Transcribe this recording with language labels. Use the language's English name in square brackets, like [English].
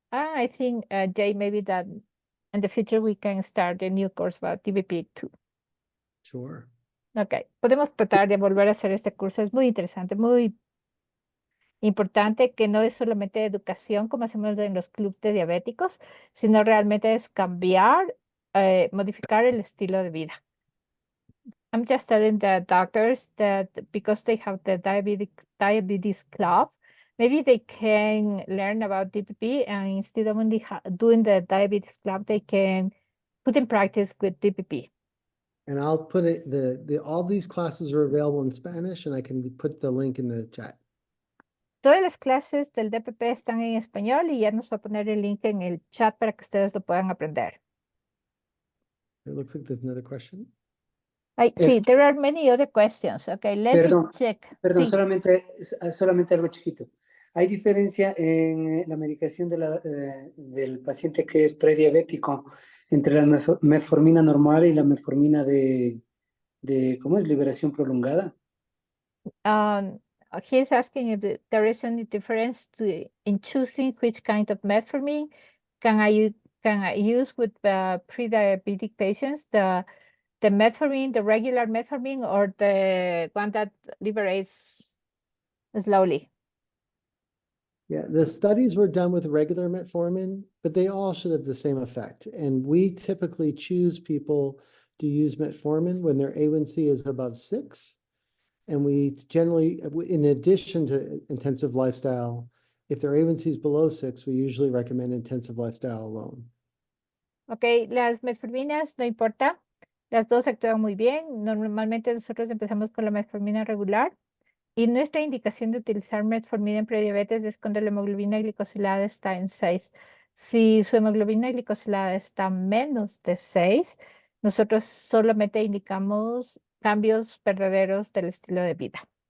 [English] I think, Jay, maybe that in the future we can start a new course about DBP too. Sure. [Spanish] Ok, podemos tratar de volver a hacer este curso. Es muy interesante, muy importante, que no es solamente educación como hacemos en los clubes de diabéticos, sino realmente es cambiar, modificar el estilo de vida. [English] I'm just telling the doctors that because they have the diabetes club, maybe they can learn about DPP, and instead of only doing the diabetes club, they can put in practice with DPP. And I'll put it, all these classes are available in Spanish, and I can put the link in the chat. [Spanish] Todas las clases del DPP están en español y ya nos va a poner el link en el chat para que ustedes lo puedan aprender. [English] It looks like there's another question. Sí, there are many other questions. Okay, let me check. [Spanish] Perdón, Sí. solamente algo chiquito. ¿Hay diferencia en la medicación del paciente que es prediabético entre la metformina normal y la metformina de ¿cómo es? Liberación prolongada? [English] He's asking if there is any difference in choosing which kind of metformin can I use with pre-diabetic patients, the metformin, the regular metformin, or the one that liberates slowly? Yeah, the studies were done with regular metformin, but they all should have the same effect. And we typically choose people to use metformin when their A1C is above 6. And we generally, in addition to intensive lifestyle, if their A1C is below 6, we usually recommend intensive lifestyle alone. [Spanish] Ok, las metforminas no importa, las dos actúan muy bien. Normalmente nosotros empezamos con la metformina regular. Y nuestra indicación de utilizar metformina en prediabetes es cuando la hemoglobina glicosilada está en 6. Si su hemoglobina glicosilada está menos de 6, nosotros solamente indicamos cambios verdaderos del estilo de vida.